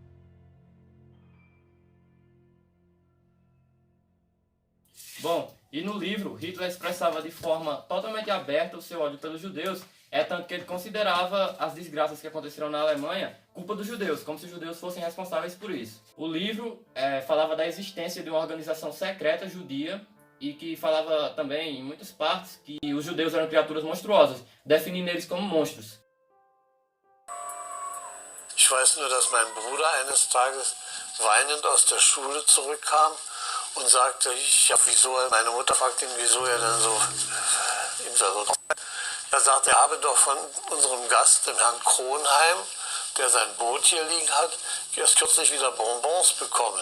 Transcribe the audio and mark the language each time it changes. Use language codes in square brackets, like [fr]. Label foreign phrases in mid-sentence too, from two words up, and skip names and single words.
[pt] Bom, e no livro, Hitler expressava de forma totalmente aberta o seu ódio pelos judeus, tanto que ele considerava as desgraças que aconteceram na Alemanha culpa dos judeus, como se os judeus fossem responsáveis por isso. O livro falava da existência de uma organização secreta judia e que falava também, em muitas partes, que os judeus eram criaturas monstruosas, definindo eles como monstros. [de] Ich weiß nur, dass mein Bruder eines Tages weinend aus der Schule zurückkam und sagte, meine Mutter fragte ihn, wieso er dann so, er sagte, er habe doch von unserem Gast, dem Herrn Kronheim, der sein Boot hier liegen hat, erst kürzlich wieder Bonbons bekommen.